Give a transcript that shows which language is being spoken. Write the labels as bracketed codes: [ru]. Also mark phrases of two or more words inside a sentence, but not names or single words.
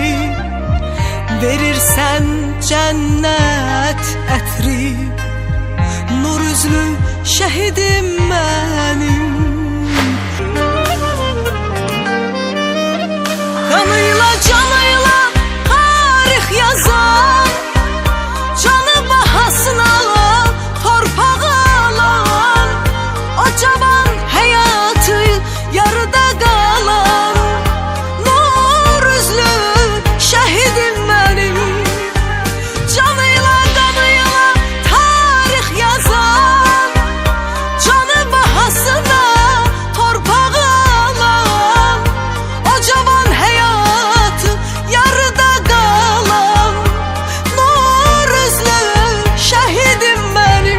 [az] Verirsən cənnət ətri, nur üzlü şəhidim mənim. [tr] Kanıyla canıyla tarix yazan, canı bahasına torpağı alan, o cavan hayatı yarıda kalan, nur üzlü şehidim benim. Canıyla kanıyla tarih yazan, canı bahasına torpağı alan, o cavan hayatı yarıda kalan, nur üzlü şehidim benim.